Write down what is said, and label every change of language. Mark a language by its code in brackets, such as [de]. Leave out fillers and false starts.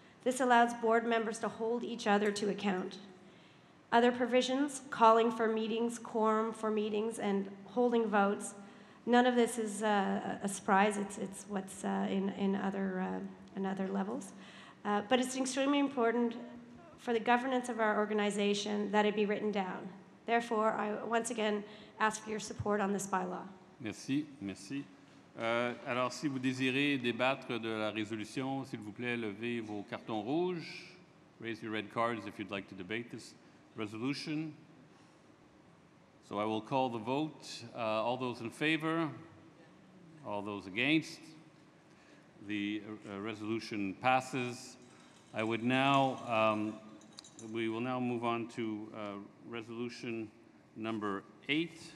[en] This allows board members to hold each other to account. Other provisions, calling for meetings, quorum for meetings, and holding votes, none of this is a surprise. It's what's in other levels. But it's extremely important for the governance of our organization that it be written down. Therefore, I once again ask for your support on this bylaw. [fr] Merci, merci. Alors, si vous désirez débattre de la résolution, s'il vous plaît, levez vos cartons rouges. [en] Raise your red cards if you'd like to debate this resolution. So I will call the vote. All those in favor? All those against? The resolution passes. I would now, we will now move on to resolution number 8,